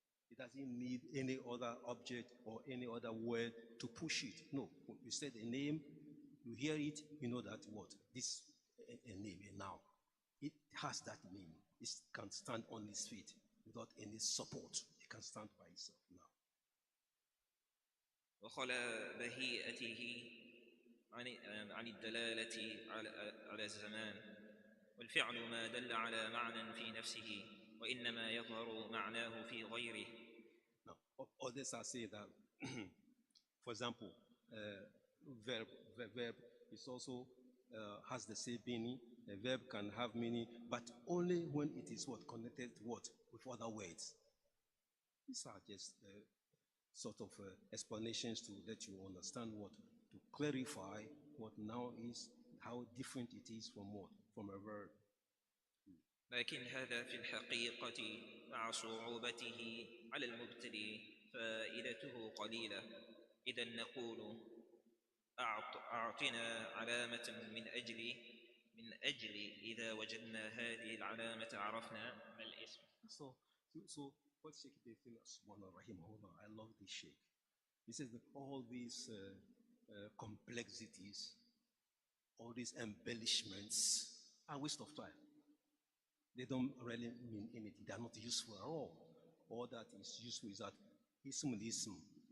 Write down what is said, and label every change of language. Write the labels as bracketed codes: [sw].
[en] It doesn't need any other object or any other word to push it. No, when you said a name, you hear it, you know that what? This a name, a noun. It has that meaning. It can stand on its feet without any support. It can stand by itself now. [ar] وخلا بهيئته عن الدلالة على الزمان والفعل ما دل على معنى في نفسه وإنما يظهر معناه في غيره. [en] Now, others are saying that, for example, verb is also has the same meaning. A verb can have meaning, but only when it is what? Connected what? With other words. These are just sort of explanations to let you understand what? To clarify what now is, how different it is from what? From a verb. [ar] لكن هذا في الحقيقة مع صعوبته على المبتدئ فائدته قليلة. إذا نقول أعطنا علامة من أجل إذا وجدنا هذه العلامة عرفنا ما الاسم. [en] So what Shaykh rahimahullah, I love this Shaykh. He says that all these complexities, all these embellishments are waste of time. They don't really mean anything. They are not useful at all. All that is useful is that ism.